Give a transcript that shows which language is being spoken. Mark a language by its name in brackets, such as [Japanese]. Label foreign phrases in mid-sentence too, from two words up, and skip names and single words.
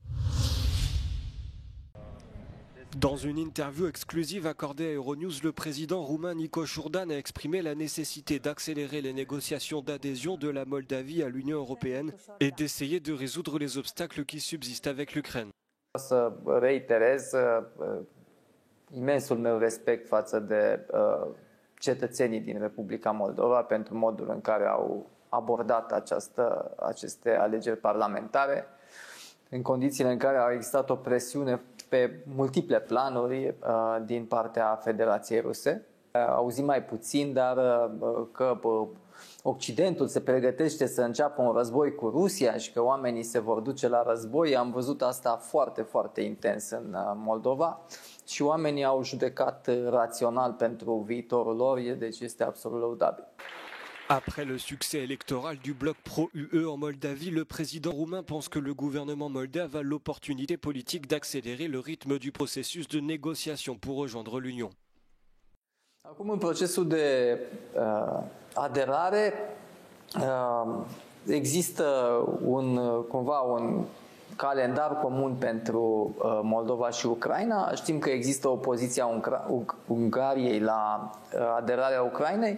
[French] Dans une interview exclusive accordée à Euronews, le président roumain Nico Șurdan a exprimé la nécessité d'accélérer les négociations d'adhésion de la Moldavie à l'Union européenne et d'essayer de résoudre les obstacles qui subsistent avec l'Ukraine. [Romanian] Să reiterez imensul meu respect față de cetățenii din Republica Moldova pentru modul în care au abordat aceste alegeri parlamentare, în condițiile în care a existat o presiune pe multiple planuri din partea Federației Ruse. Auzim mai puțin, dar că Occidentul se pregătește să înceapă un război cu Rusia și că oamenii se vor duce la război. Am văzut asta foarte, foarte intens în Moldova și oamenii au judecat rațional pentru viitorul lor, deci este absolut lăudabil. [French] Après le succès électoral du bloc pro-UE en Moldavie, le président roumain pense que le gouvernement moldave a l'opportunité politique d'accélérer le rythme du processus de négociation pour rejoindre l'Union. [Romanian] Acum, în procesul de aderare, există cumva un calendar comun pentru Moldova și Ucraina. Știm că există opoziția Ungariei la aderarea Ucrainei.